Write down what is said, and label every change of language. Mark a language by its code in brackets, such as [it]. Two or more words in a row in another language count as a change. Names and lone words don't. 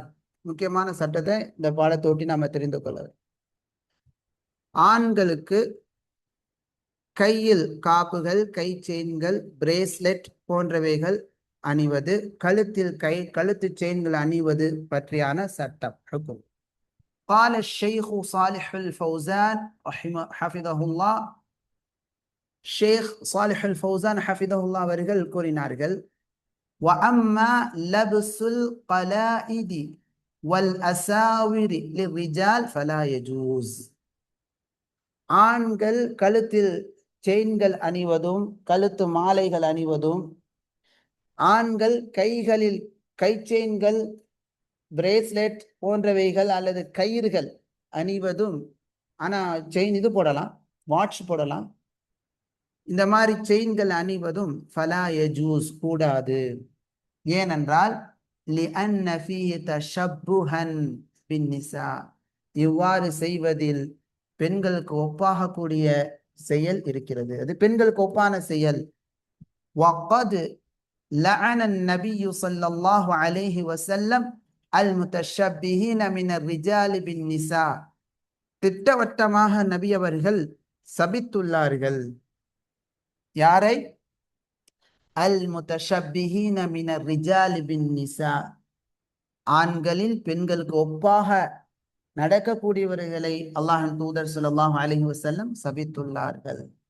[ta] முக்கியமான சட்டத்தை இந்த பாடத்தொட்டி நாம தெரிந்து கொள்ளலாம். ஆண்களுக்கு கையில் காப்புகள், கை செயின்கள், பிரேஸ்லெட் போன்றவைகள் அணிவது, கழுத்து செயின்கள் அணிவது பற்றியான சட்டம். ஹுக்கும். [ar] قال الشيخ صالح الفوزان حفظه الله. [ta] ஷேக் சாலிஹ் அல் ஃபௌசான் ஹஃபிதஹுல்லாஹ் அவர்கள் கூறினார்கள், [ar] وَأَمَّا لَبْسُ الْقَلَائِدِ وَالْأَسَاوِرِ لِلرِّجَالِ فَلَا يَجُوزُ. [ta] ஆண்கள் கழுத்தில் செயின்கள் அணிவதும் கழுத்து மாலைகள் அணிவதும், ஆண்கள் கைகளில் கை செயின்கள், பிரேஸ்லெட் போன்றவைகள் அல்லது கயிறுகள் அணிவதும், ஆனா செயின் இது போடலாம், வாட்ச் போடலாம், இந்த மாதிரி செயின்கள் அணிவதும் [ar] فلا يجوز [ta] கூடாது. ஏனென்றால் [ar] لأن فيه تشبها بالنساء, [ta] இவ்வாறு செய்வதில் பெண்களுக்கு ஒப்பாகக்கூடிய செயல் இருக்கிறது. அது பெண்களுக்கு ஒப்பான செயல். [ar] وقد لعن النبي صلى الله عليه وسلم المتشبهين من الرجال بالنساء. [ta] திட்டவட்டமாக நபி அவர்கள் சபித்துள்ளார்கள். யாரை? [ar] المتشبهين من الرجال بالنساء, [ta] ஆண்களில் பெண்களுக்கு ஒப்பாக நடக்கக்கூடியவர்களை அல்லாஹ்வின் தூதர் [ar] صلى الله عليه وسلم [ta] சபித்துள்ளார்கள்.